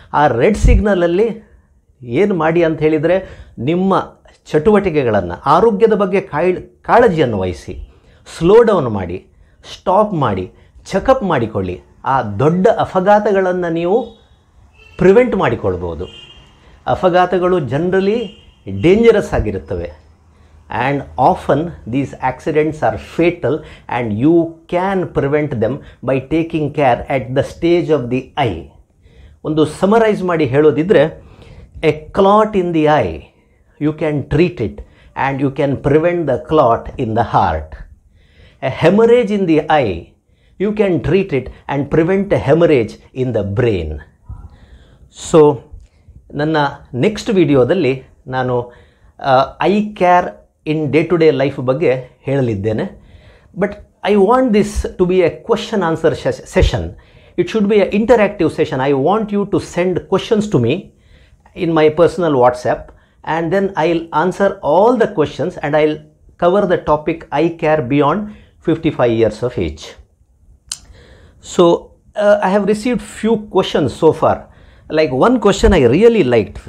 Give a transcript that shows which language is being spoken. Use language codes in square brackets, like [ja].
[kn] ಆ ರೆಡ್ ಸಿಗ್ನಲಲ್ಲಿ ಏನು ಮಾಡಿ ಅಂತ ಹೇಳಿದರೆ, ನಿಮ್ಮ ಚಟುವಟಿಕೆಗಳನ್ನು, ಆರೋಗ್ಯದ ಬಗ್ಗೆ ಕಾಳಜಿಯನ್ನು ವಹಿಸಿ, ಸ್ಲೋ ಡೌನ್ ಮಾಡಿ, ಸ್ಟಾಪ್ ಮಾಡಿ, ಚೆಕಪ್ ಮಾಡಿಕೊಳ್ಳಿ. ಆ ದೊಡ್ಡ ಅಪಘಾತಗಳನ್ನು ನೀವು ಪ್ರಿವೆಂಟ್ ಮಾಡಿಕೊಳ್ಬೋದು. ಅಪಘಾತಗಳು ಜನರಲಿ ಡೇಂಜರಸ್ ಆಗಿರುತ್ತವೆ. [en] And often these accidents are fatal and you can prevent them by taking care at the stage of the eye. [kn] ಒಂದು ಸಮರೈಸ್ ಮಾಡಿ ಹೇಳೋದಿದ್ರೆ, [en] a clot in the eye, you can treat it and you can prevent the clot in the heart. A hemorrhage in the eye, you can treat it and prevent a hemorrhage in the brain. [kn] So ನನ್ನ next ವಿಡಿಯೋದಲ್ಲಿ ನಾನು [en] eye care in day to day life [kn] ಬಗ್ಗೆ ಹೇಳಲಿದ್ದೇನೆ. [en] But I want this to be a question answer session. It should be a interactive session. I want you to send questions to me in my personal WhatsApp, and then I'll answer all the questions and I'll cover the topic eye care beyond 55 years of age. So I have received few questions so far. Like one question I really liked.